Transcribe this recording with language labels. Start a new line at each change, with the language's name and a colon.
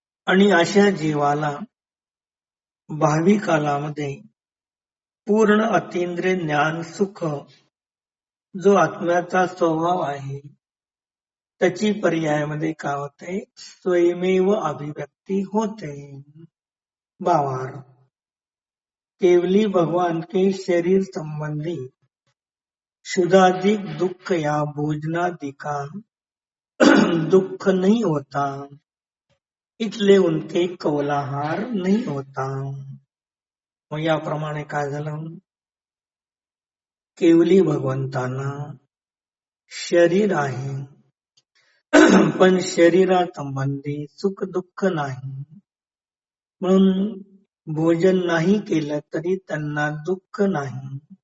Marathi: आणि अशा जीवाला भावी कालामध्ये पूर्ण अतींद्रिय ज्ञान सुख जो आत्म्याचा स्वभाव आहे त्याची पर्यायामध्ये काय होते, स्वयमेव अभिव्यक्ती होते.
Hindi: भावार केवली भगवान के शरीर संबंधी शुद्धाधिक दुख या भोजनादि का दुख नहीं होता, इसलिए उनके कौलाहार नहीं होता.
Marathi: मग याप्रमाणे काय झालं, केवली भगवंतांना शरीर आहे, पण शरीरासंबंधी सुख दुःख नाही. म्हणून भोजन नाही केलं तरी त्यांना दुःख नाही.